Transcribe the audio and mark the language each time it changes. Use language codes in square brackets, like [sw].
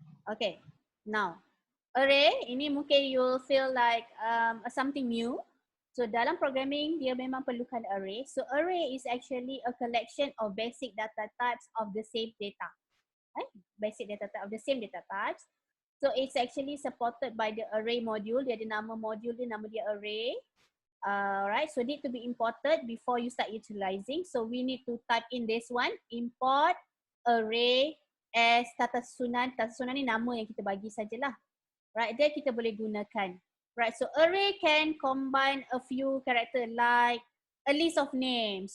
[en] Okay, now array [ms] ini mungkin [en] you'll feel like something new. So [ms] dalam programming dia memang perlukan [en] array. So array is actually a collection of basic data types of the same data. Basic data type of the same data types. So it's actually supported by the array module. [ms] Dia ada nama module dia, nama dia array. [en] Right, so need to be imported before you start utilizing. So we need to type in this one, import array as [ms] tata susunan. Tata susunan ni nama yang kita bagi sajalah. Right, dia kita boleh gunakan. [en] Right, so array can combine a few character like a list of names.